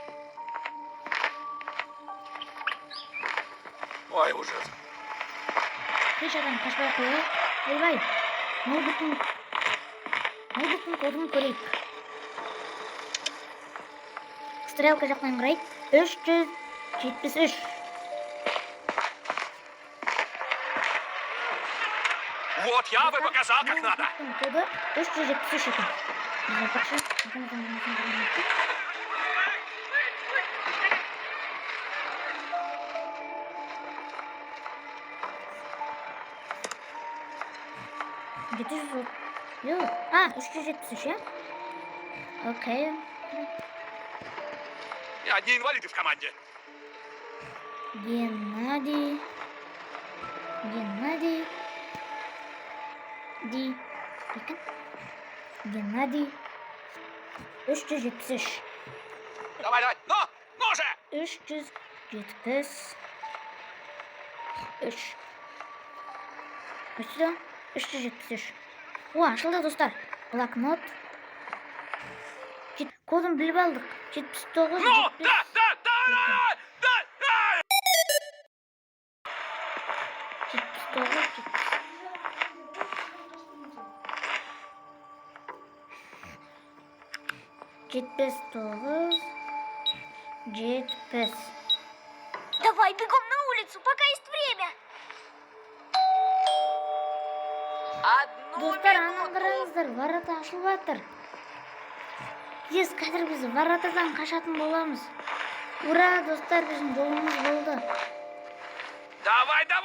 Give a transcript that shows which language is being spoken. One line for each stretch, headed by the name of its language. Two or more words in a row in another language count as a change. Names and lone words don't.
Russian: Ой, ужас.
Kazakh: Крышадан қашпай қойып. Ойбай, ноутбуктың кодын көрейік. Стрелка жақтан қарайық. 373.
Russian: Вот я бы показал, как надо.
Kazakh: Ноутбуктың коды 373 екен. Біз айтпақшы, механиканың көрейік.
Turkish: 700. Yok. 373 ya. Окей.
Russian: И одни инвалиды в команде.
Turkish: Геннадий. Bakın. Геннадий. 373.
Russian: Давай, давай. Ну же! 373.
Turkish: Kaçtı? 373.
Kazakh: О, ашылды, достар. Блокнот.
Turkish: Kodunu bilip aldık. 79.
Russian: Ну, да! 79. Давай, бегом на улицу, пока есть время.
Kazakh: Достар, ана қараңыздар, ворота ашылып жатыр. Ес, қазір біз воротадан қашатын боламыз. Ура, достар, біздің жолымыз болды.
Russian: Давай!